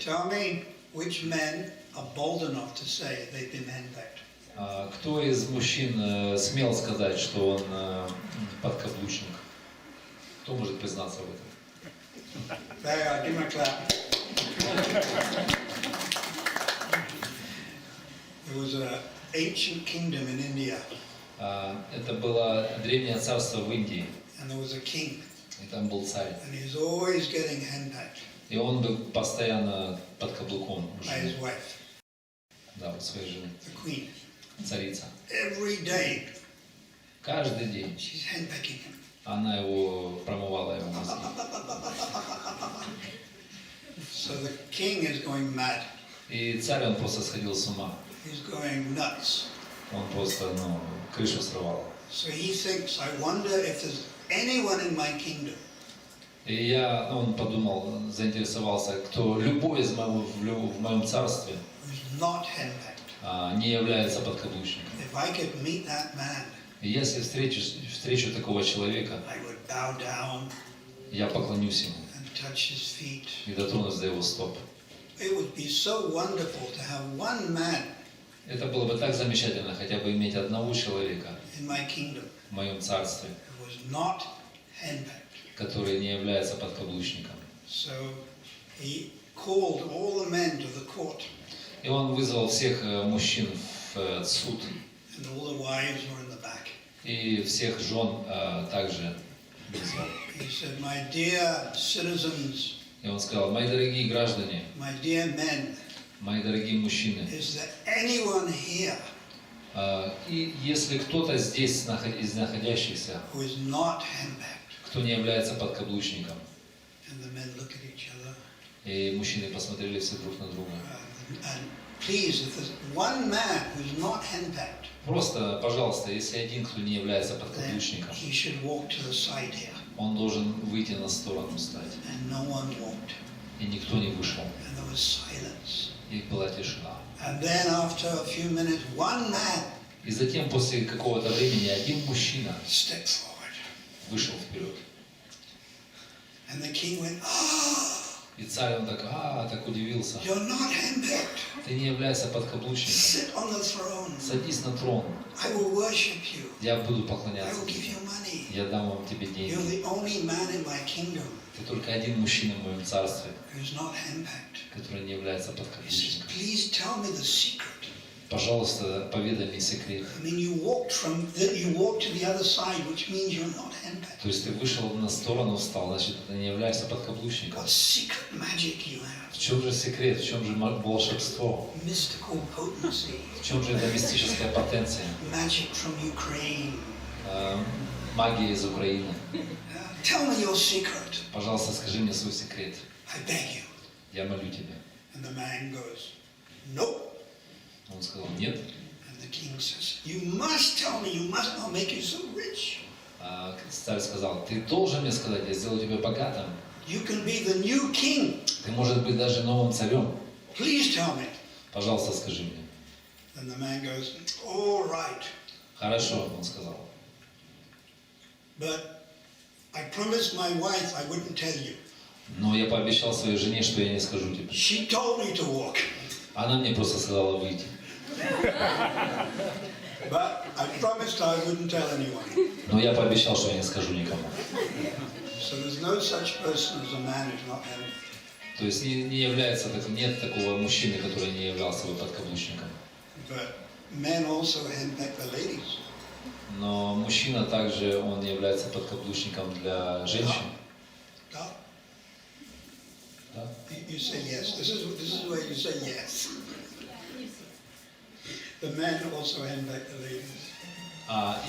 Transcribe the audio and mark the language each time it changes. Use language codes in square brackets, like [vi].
[en] Tell me which men are bold enough to say they've been henpecked. [ru] Кто из мужчин смел сказать, что он подкаблучник? Кто может признаться в этом? [en] There, give him a clap. There was an ancient kingdom in India, [ru] Это было древнее царство в Индии, [en] and there was a king, [ru] и там был царь. [en] and he was always getting henpecked [ru] И он был постоянно под каблуком у [en] by his [ru] жены. [en] wife, [ru] Да, у своей жены. [en] the queen. [ru] Царица. [en] Every day, [ru] Каждый день [en] she's henpecking him. [ru] она его промывала его мозги. [en] So the king is going mad. [ru] И царь, он просто сходил с ума. [en] He's going nuts. [ru] Он просто, крышу срывал. [en] So he thinks, I wonder if there's anyone in my kingdom [ru] И он подумал, заинтересовался, кто любой из в моем царстве [en] who's not henpecked. [ru] Не является подкаблучником. [en] If I could meet that man, [ru] И если встречу такого человека, [en] I would bow down [ru] я поклонюсь ему [en] and touch his feet. [ru] и дотронусь до его стоп. [en] It would be so wonderful to have one man [ru] Это было бы так замечательно, хотя бы иметь одного человека [en] in my kingdom [ru] в моем царстве, [en] who was not henpecked. [ru] который не является подкаблучником. [en] So he called all the men to the court, [ru] И он вызвал всех мужчин в суд, [en] and all the wives were in the back. [ru] и всех жен также вызвал. [en] He said, my dear citizens, [ru] И он сказал: мои дорогие граждане, [en] my dear men, [ru] мои дорогие мужчины, [en] is there anyone here [ru] и если кто-то здесь из находящихся, [en] who is not henpecked? [ru] кто не является подкаблучником, [en] And the men look at each other. [ru] и мужчины посмотрели все друг на друга. [en] And please, if there's one man who's not henpecked, [ru] Просто, пожалуйста, если один, кто не является [en] then [ru] подкаблучником, [en] he should walk to the side here. [ru] он должен выйти на сторону стать. [en] And no one walked. [ru] И никто не вышел. [en] And there was silence. [ru] И была тишина. [en] And then after a few minutes, one man [ru] И затем, после какого-то времени, один мужчина [en] stepped forward. [ru] вышел вперед. [en] And the king went, "Ah, [ru] И царь, он так удивился. [en] you're not handpicked. [ru] Ты не являешься подкаблучником. [en] Sit on the throne. [ru] Садись на трон. [en] I will worship you. [ru] Я буду [en] I [ru] поклоняться [en] will give [ru] тебе. [en] you money. [ru] Я дам вам тебе [en] You're [ru] деньги. [en] the only man in my kingdom [ru] Ты только один мужчина в моем царстве, [en] who's not handpicked." [ru] который не является [en] He says, [ru] подкаблучником. [en] "Please tell me the secret." [ru] Пожалуйста, поведай мне секрет. [en] I mean, you walked to the other side, which means you're not handpicked. [ru] То есть ты вышел на сторону, встал, значит, ты не являешься подкаблучником. [en] What secret magic you have? [ru] В чем же секрет, в чем же волшебство, [en] Mystical potency. [ru] в чем же эта мистическая потенция, [en] Magic from Ukraine. [ru] магия из Украины? [en] Tell me your secret. [ru] Пожалуйста, скажи мне свой секрет. [en] I beg you. [ru] Я молю тебя. [en] And the man goes, "Nope." [ru] Он сказал, нет. [en] And the king says, "You must tell me. You must not make you so rich. [ru] А царь сказал, ты должен мне сказать, я сделаю тебя богатым. [en] You can be the new king. [ru] Ты можешь быть даже новым царем. [en] Please tell me." [ru] Пожалуйста, скажи мне. [en] And the man goes, "All right. [ru] Хорошо, он сказал. [en] But I promised my wife I wouldn't tell you. [ru] Но я пообещал своей жене, что я не скажу тебе. [en] She told me to walk. [ru] Она мне просто сказала выйти. [en] But I promised I wouldn't tell anyone." [ru] Но я пообещал, что я не скажу никому. [en] So there's no such person as a man who's not handpicked. [ru] То есть нет такого мужчины, который не являлся бы подкаблучником. [en] But men also handpick the ladies. [ru] Но мужчина также, он является подкаблучником для женщин. Да? Да? [en] You say yes. This is where you say yes. The men also handpick the ladies.